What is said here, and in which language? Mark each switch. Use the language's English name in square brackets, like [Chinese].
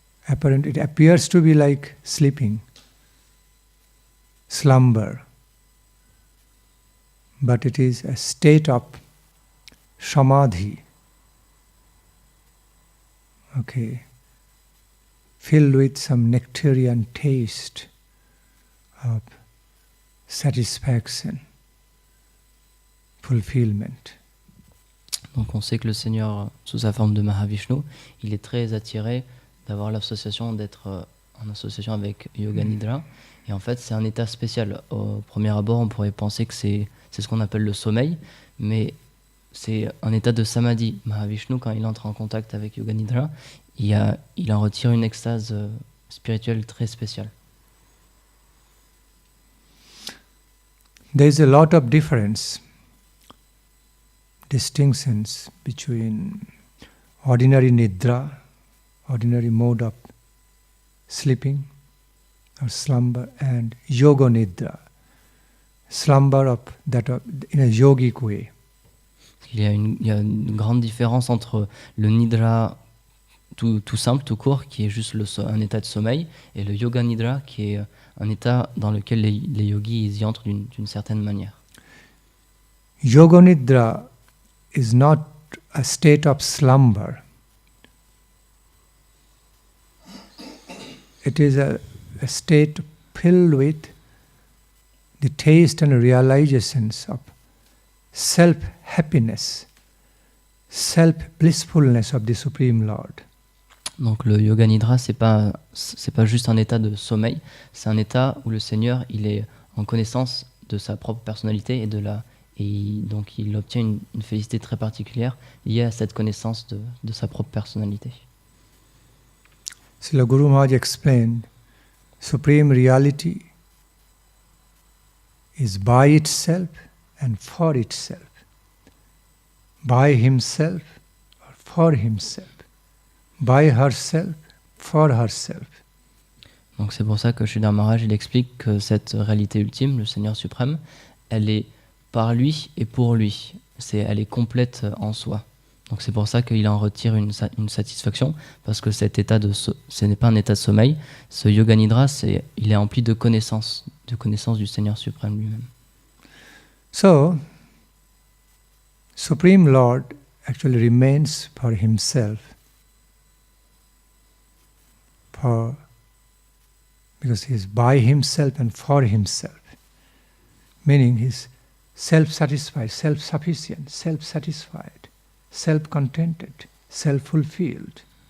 [English] It appears to be like sleeping, slumber, but it is a state of samadhi, okay, filled with some nectarian taste of satisfaction, fulfillment. [French] Donc on sait que le Seigneur, sous sa forme de Mahavishnu, il est très attiré d'avoir l'association, d'être en association avec Yoga Nidra. Et en fait, c'est un état spécial. Au premier abord, on pourrait penser que c'est ce qu'on appelle le sommeil, mais c'est un état de samadhi. Mahavishnu, quand il entre en contact avec Yoga Nidra, il en retire une extase spirituelle très spéciale. [English] There is a lot of distinctions between ordinary nidra, ordinary mode of sleeping or slumber, and yoga nidra, slumber in a yogic way. [French] Il y a une grande différence entre le nidra tout simple, tout court, qui est juste un état de sommeil, et le yoga nidra, qui est un état dans lequel les yogis ils y entrent d'une certaine manière. [English] Yoga nidra is not a state of slumber. It is a state filled with the taste and realizations of self-happiness, self-blissfulness of the Supreme Lord. [French] Donc le yoga nidra, c'est pas juste un état de sommeil, c'est un état où le Seigneur il est en connaissance de sa propre personnalité donc il obtient une félicité très particulière liée à cette connaissance de sa propre personnalité. [English] Srila Guru Maharaj explained, Supreme Reality is by itself and for itself, by himself or for himself, by herself, for herself. [French] Donc c'est pour ça que Sridhar Maharaj il explique que cette réalité ultime, le Seigneur suprême, elle est par lui et pour lui. Elle est complète en soi. Donc c'est pour ça qu'il en retire une satisfaction, parce que cet état ce n'est pas un état de sommeil. Ce yoga nidra, il est empli de connaissance du Seigneur suprême lui-même. [English] So, Supreme Lord actually remains for himself, because he is by himself and for himself, meaning he is self-satisfied, self-sufficient, self-satisfied, self-contented, self-fulfilled.